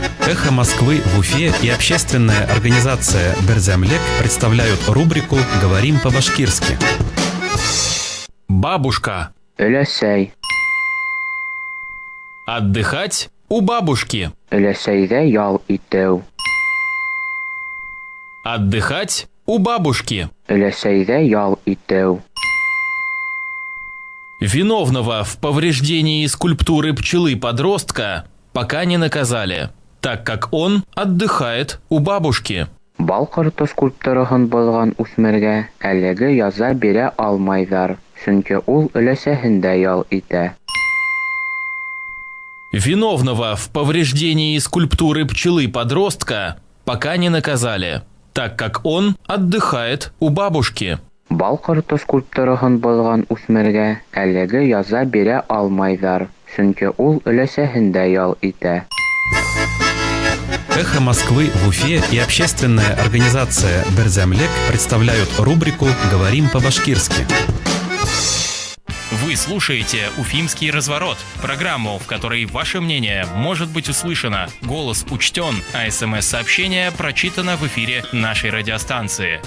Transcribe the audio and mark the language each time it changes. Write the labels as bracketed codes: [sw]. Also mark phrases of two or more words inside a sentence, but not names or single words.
[ru] «Эхо Москвы» в Уфе и общественная организация «Берзямлек» представляют рубрику «Говорим по-башкирски». Бабушка. [ba] Өләсәй. [ru] Отдыхать у бабушки. [ba] Өләсәйҙә ял итеү. [ru] Отдыхать у бабушки. [ba] Өләсәйҙә ял итеү. [ru] Виновного в повреждении скульптуры пчелы-подростка пока не наказали, так как он отдыхает у бабушки. [ba] Бал ҡорто скульптураһын боҙған үҫмергә әлеге яза бирә алмайҙар, сөнки ул өләсәһендә ял итә. [ru] Виновного в повреждении скульптуры пчелы-подростка пока не наказали, так как он отдыхает у бабушки. [ba] Бал ҡорто скульптураһын боҙған үҫмергә әлеге яза бирә алмайҙар, сөнки ул өләсәһендә ял итә. [ru] «Эхо Москвы» в Уфе и общественная организация «Берзямлек» представляют рубрику «Говорим по-башкирски». Вы слушаете «Уфимский разворот», программу, в которой ваше мнение может быть услышано, голос учтен, а СМС-сообщение прочитано в эфире нашей радиостанции.